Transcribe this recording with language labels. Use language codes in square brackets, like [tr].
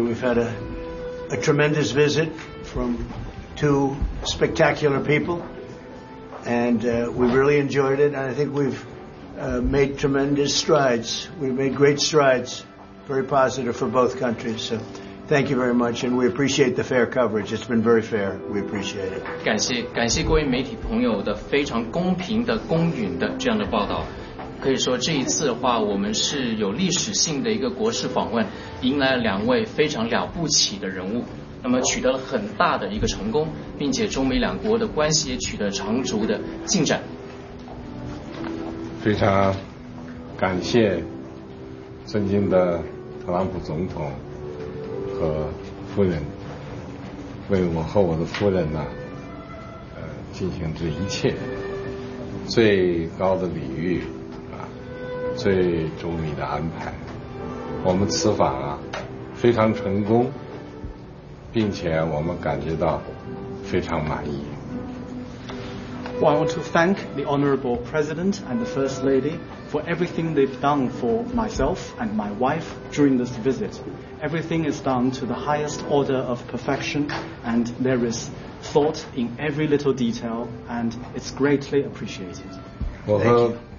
[en] We've had a tremendous visit from two spectacular people, and we've really enjoyed it, and I think we've made tremendous strides. We've made great strides, very positive for both countries. So Thank you very much, and we appreciate the fair coverage. It's been very fair. We appreciate it. [zh] 感谢各位媒体朋友的非常公平的、公允的这样的报道。可以说这一次的话，我们是有历史性的一个国事访问，迎来了两位非常了不起的人物，那么取得了很大的一个成功，并且中美两国的关系也取得长足的进展。非常感谢尊敬的特朗普总统和夫人为我和我的夫人呢、进行这一切最高的礼遇啊，最周密的安排。我们此访啊非常成功，并且我们感觉到非常满意。 [en] Well, I want to thank the Honorable President and the First Lady for everything they've done for myself and my wife during this visit. Everything is done to the highest order of perfection, and there is thought in every little detail, and it's greatly appreciated.